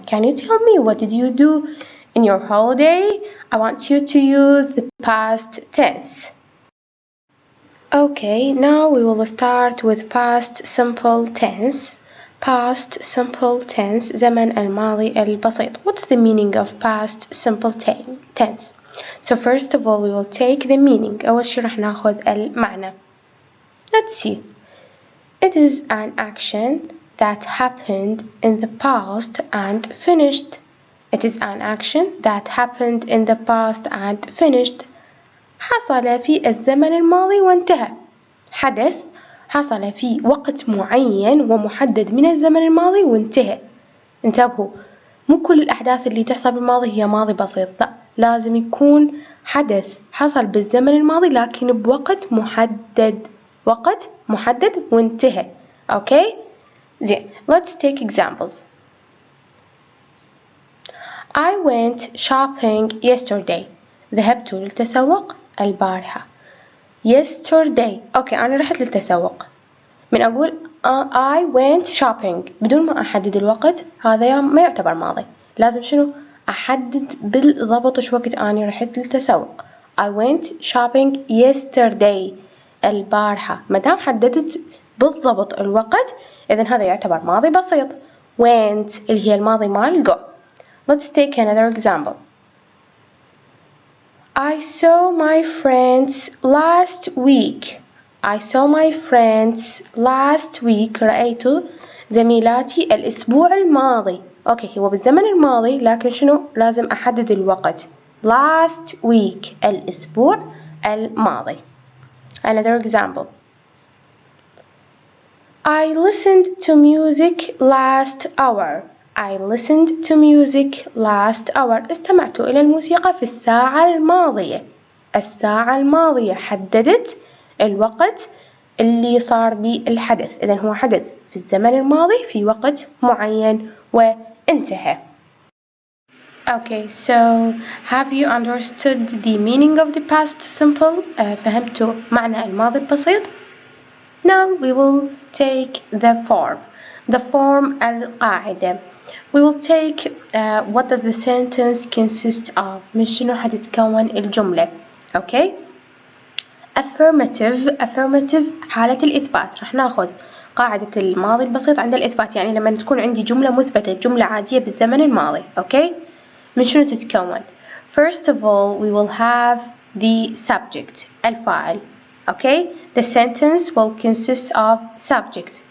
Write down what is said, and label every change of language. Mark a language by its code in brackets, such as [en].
[en] Can you tell me what did you do in your holiday? I want you to use the past tense. Okay, now we will start with past simple tense. Past simple tense, [ar] زمن الماضي البسيط. [en] What's the meaning of past simple tense? So first of all, we will take the meaning. [ar] أول شي رح ناخذ المعنى. [en] Let's see. It is an action that happened in the past and finished. It is an action that happened in the past and finished. [ar] حصل في الزمن الماضي وانتهى. حدث حصل في وقت معين ومحدد من الزمن الماضي وانتهى. انتبهوا، مو كل الأحداث اللي تحصل بالماضي هي ماضي بسيط، لا، لازم يكون حدث حصل بالزمن الماضي لكن بوقت محدد، وقت محدد وانتهى. [en] Okay? [ar] زين. [en] Let's take examples. I went shopping yesterday. [ar] ذهبت للتسوق البارحة. [en] Yesterday. [ar] أوكي، أنا رحت للتسوق. من أقول [en] I went shopping [ar] بدون ما أحدد الوقت، هذا ما يعتبر ماضي. لازم شنو؟ أحدد بالضبط شو وقت أنا رحت للتسوق. [en] I went shopping yesterday [ar] البارحة. مدام حددت بالضبط الوقت إذن هذا يعتبر ماضي بسيط. went اللي هي الماضي مال go. [en] Let's take another example. I saw my friends last week. I saw my friends last week. [ar] رأيت زميلاتي الأسبوع الماضي. أوكي، هو بالزمن الماضي لكن شنو؟ لازم أحدد الوقت. [en] Last week [ar] الأسبوع الماضي. [en] Another example. I listened to music last hour. I listened to music last hour. [ar] استمعت إلى الموسيقى في الساعة الماضية. الساعة الماضية حددت الوقت اللي صار به الحدث. إذن هو حدث في الزمن الماضي في وقت معين وانتهى. [en] Okay, so have you understood the meaning of the past simple? [ar] فهمتوا معنى الماضي البسيط؟ [en] Now we will take the form. The form [ar] القاعدة. [en] We will take what does the sentence consist of. [ar] من شنو حتتكون الجملة. [en] Okay? [ar] Affirmative حالة الإثبات. رح ناخذ قاعدة الماضي البسيط عند الإثبات، يعني لما تكون عندي جملة مثبتة، جملة عادية بالزمن الماضي. [en] Okay? [ar] من شنو تتكون؟ [en] First of all, we will have the subject [ar] الفاعل. [en] Okay? The sentence will consist of subject.